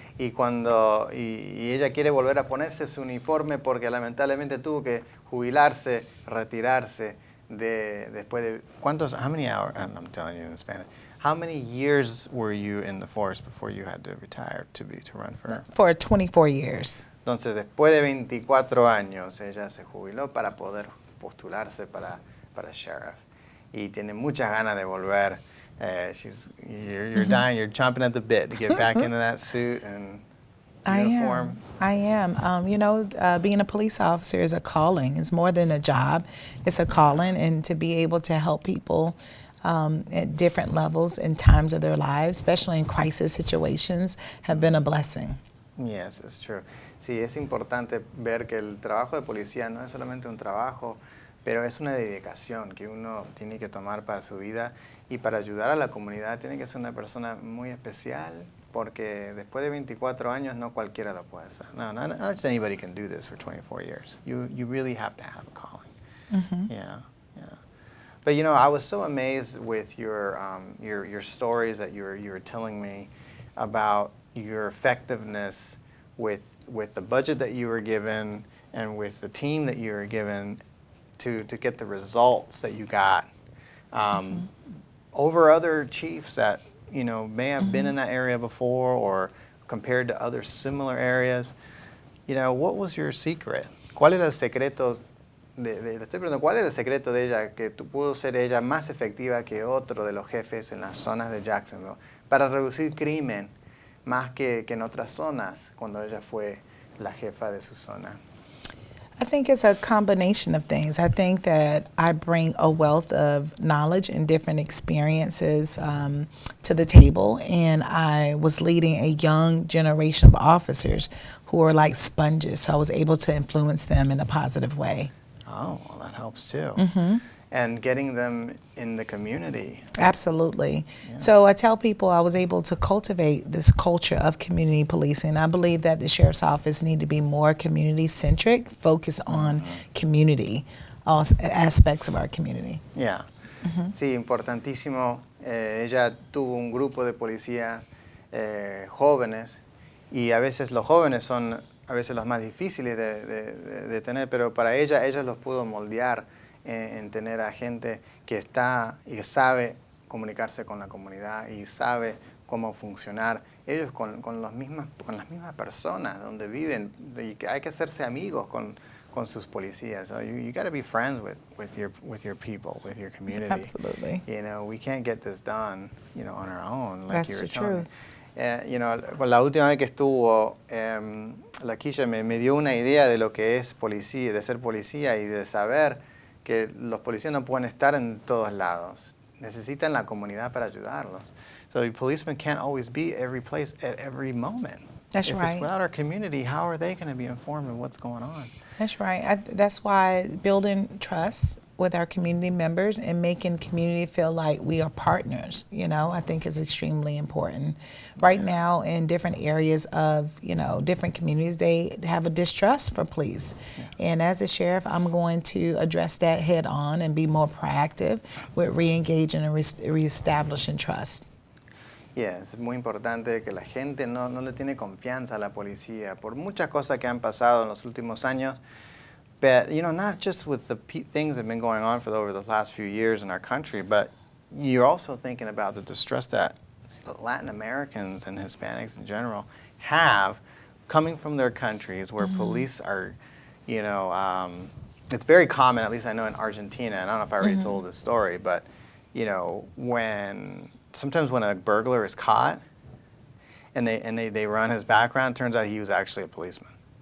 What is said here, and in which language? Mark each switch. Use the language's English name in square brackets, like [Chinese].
[Spanish] Y cuando ella quiere volver a ponerse su uniforme porque lamentablemente tuvo que jubilarse, retirarse después de ¿cuántos? [English] How many hours? I'm telling you in Spanish. How many years were you in the force before you had to retire to run for? For 24 years. [Spanish] Entonces, después de 24 años, ella se jubiló para poder postularse para sheriff. Y tiene muchas ganas de volver. [English] You're dying, you're chomping at the bit to get back into that suit and uniform. I am. You know, being a police officer is a calling. It's more than a job. It's a calling, and to be able to help people at different levels and times of their lives, especially in crisis situations, have been a blessing. Yes, it's true. [Spanish] Sí, es importante ver que el trabajo de policía no es solamente un trabajo, pero es una dedicación que uno tiene que tomar para su vida y para ayudar a la comunidad tiene que ser una persona muy especial porque después de 24 años no cualquiera lo puede hacer. [English] No, not just anybody can do this for 24 years. You really have to have a calling. Mm-hmm. Yeah. But you know, I was so amazed with your stories that you were telling me about your effectiveness with the budget that you were given and with the team that you were given to get the results that you got over other chiefs that, you know, may have been in that area before or compared to other similar areas. You know, what was your secret? [Spanish] ¿Cuál era el secreto le estoy preguntando, ¿cuál era el secreto de ella que pudo ser ella más efectiva que otro de los jefes en las zonas de Jacksonville para reducir crimen más que en otras zonas cuando ella fue la jefa de su zona? [English] I think it's a combination of things. I think that I bring a wealth of knowledge and different experiences to the table, and I was leading a young generation of officers who are like sponges, so I was able to influence them in a positive way. Oh, well, that helps too. Mm-hmm. And getting them in the community. Absolutely. Yeah. So I tell people I was able to cultivate this culture of community policing. I believe that the sheriff's office need to be more community-centric, focus on community, all aspects of our community. [Spanish] Yeah. Mm-hmm. Sí, importantísimo. Ella tuvo un grupo de policías jóvenes y a veces los jóvenes son a veces los más difíciles de tener, pero para ella los pudo moldear en tener a gente que está y que sabe comunicarse con la comunidad y sabe cómo funcionar ellos con las mismas personas donde viven, y que hay que hacerse amigos con con sus policías. [English] So you got to be friends with your people, with your community. Absolutely. You know, we can't get this done, you know, on our own. Like That's you were the telling truth. me. You know, [Spanish] la última vez que estuvo, Lakeisha me dio una idea de lo que es policía, de ser policía y de saber que los policías no pueden estar en todos lados. Necesitan la comunidad para ayudarlos. [English] So the policemen can't always be every place at every moment. That's if right. it's without our community, how are they going to be informed of what's going on? That's right. That's why building trust with our community members and making community feel like we are partners, you know, I think is extremely important. Right now in different areas of, you know, different communities, they have a distrust for police. And as a sheriff, I'm going to address that head on and be more proactive with re-engaging and reestablishing trust. [Spanish] Yes, es muy importante que la gente no le tiene confianza a la policía por muchas cosas que han pasado en los últimos años. [English] But, you know, not just with the things that have been going on for over the last few years in our country, but you're also thinking about the distress that Latin Americans and Hispanics in general have coming from their countries where police are, you know, it's very common, at least I know in Argentina, and I don't know if I already told this story, but, you know, sometimes when a burglar is caught and they run his background, turns out he was actually a policeman.